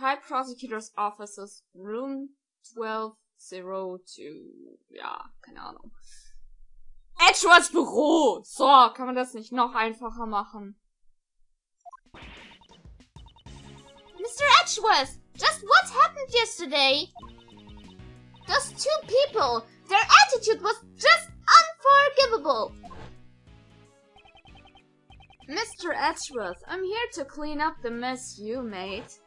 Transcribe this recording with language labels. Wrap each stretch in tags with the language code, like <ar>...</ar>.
<en>High Prosecutor's Offices, Room 1202.</en> <de>Ja, keine Ahnung. Edgeworths Büro. So, kann man das nicht noch einfacher machen?</de> <en>Mr. Edgeworth, just what happened yesterday? Those two people, their attitude was just unforgivable. Mr. Edgeworth, I'm here to clean up the mess you made.</en>